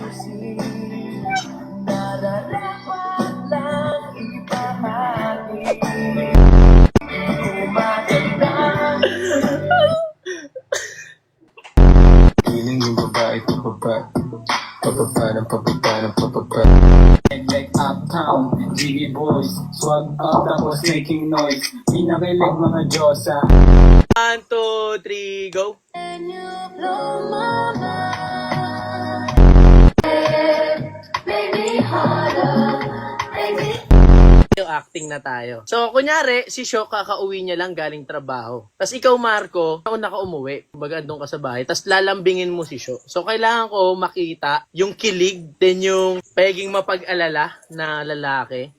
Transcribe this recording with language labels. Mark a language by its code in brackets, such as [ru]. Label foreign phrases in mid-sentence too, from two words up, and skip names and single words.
[tl] Piling yung babae, pababa. Pababa ng pababa ng pababa. [en] Like uptown, Jiggy boys, swag up, tapos making noise. [tl] Pinakilig mga Diyosa. [en] 1, 2, 3, go. Can you blow my mind? Make me harder. Make me [tl] Yung acting na tayo. So, kunyari, si Sho, kakauwi niya lang galing trabaho. Tapos ikaw, Marco, ako naka-umuwi. Kumbaga, doon ka sa bahay. Tapos lalambingin mo si Sho. So, kailangan ko makita yung kilig, then yung peging mapag-alala na lalaki.